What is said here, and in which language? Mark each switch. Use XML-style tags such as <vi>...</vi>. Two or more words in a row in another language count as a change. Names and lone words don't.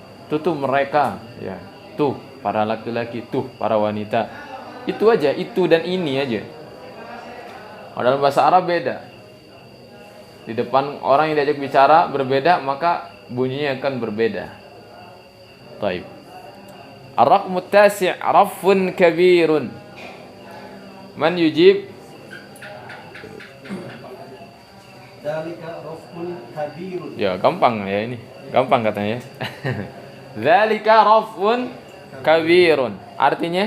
<id>tuh mereka, ya. Tuh para laki-laki, tuh para wanita. Itu aja, itu dan ini aja. Dalam bahasa Arab beda. Di depan orang yang diajak bicara berbeda, maka bunyinya akan berbeda. Taib.</id> <ar>الرقم التاسع رف كبير. من يجيب? ذلك رف كبير.</ar> <id>Ya, gampang ya ini. Gampang katanya ya.</id> <ar>ذلك رف كبير.</ar> <id>Artinya</id>